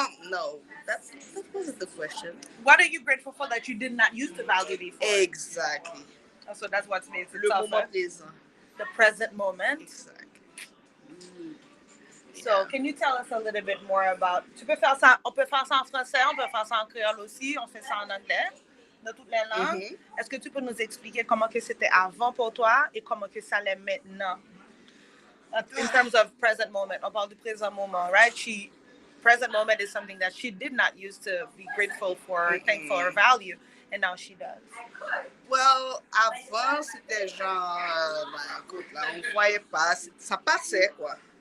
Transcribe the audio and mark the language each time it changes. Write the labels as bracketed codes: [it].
[en] No, that wasn't the question. What are you grateful for that you did not used to value before? Exactly. So that's what makes it [fr] Le [en] tougher. [fr] moment présent. [en] The present moment. Exactly. So, can you tell us a little bit more about... [fr] Tu peux faire ça, on peut faire ça en français, on peut faire ça en créole aussi, on fait ça en anglais, de toutes les langues. Mhm. Est-ce que tu peux nous expliquer comment que c'était avant pour toi et comment que ça l'est maintenant? [en] In terms of present moment, [fr] on parle du présent moment, [en] right? Present moment is something that she did not used to be grateful for, or thankful or value, and now she does. [fr] Well, avant, c'était genre, écoute, là, on voyait pas, ça passait, quoi.